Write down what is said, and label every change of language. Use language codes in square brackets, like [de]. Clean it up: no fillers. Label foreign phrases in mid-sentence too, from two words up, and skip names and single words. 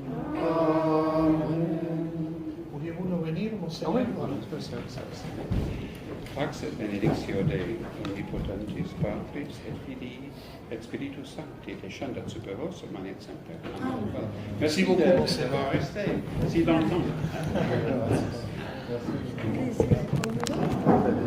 [fr] Amen. Pourriez-vous venir, Monseigneur? Oui, voilà, c'est ça. [la] Pax et benedictio Dei, omnipotentis Patris et Filii et Spiritus Sancti, descendat super vos, et semper. [fr] Merci beaucoup d'avoir resté si longtemps. Plaisir pour nous.